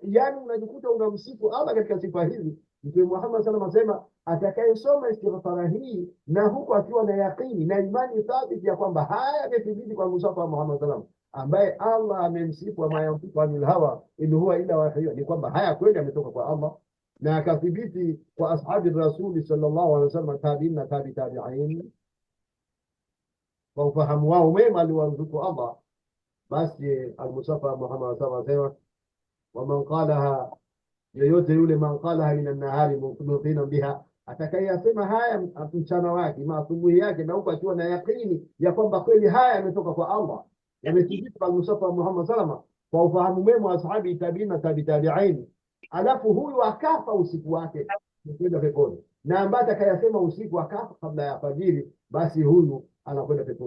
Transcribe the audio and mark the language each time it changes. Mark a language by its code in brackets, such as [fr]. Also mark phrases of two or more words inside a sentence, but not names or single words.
[sw] Yani unajikuta unamsifu Allah katika sifa hizi. Mtume Muhammad [ar] صلى الله عليه وسلم [sw] asema atakayesoma istighfara hii na huko akiwa na yaqini na imani thabiti ya kwamba haya yamethibiti kwa Mustafa Muhammad [ar] صلى الله عليه وسلم, [sw] ambaye Allah amemsifu [ar] وما ينطق عن الهوى إن هو إلا وحي, [sw] ni kwamba haya kweli ametoka kwa Allah, na akathibiti kwa ashabi rasuli [ar] صلى الله عليه وسلم, [sw] tabi'in na tabi'in, kwa ufahamu wao mema aliwarzuku Allah. Basi al-Mustafa Muhammad [ar] صلى الله عليه وسلم, ومن قالها, [sw] yoyote yule, [ar] من قالها من النهار موقنا بها, [sw] atakayasema haya mchana wake asubuhi yake, na huko akiwa na yaqini ya kwamba kweli haya yametoka kwa Allah, yamethibiti kwa Mustafa Muhammad sallallahu, kwa ufahamu mema wa ashabi tabi'in na tabi'in, alafu huyu akafa usiku wake kwenda peponi, na ambaye atakayasema usiku akafa kabla ya fajiri, basi huyu anakwenda peponi.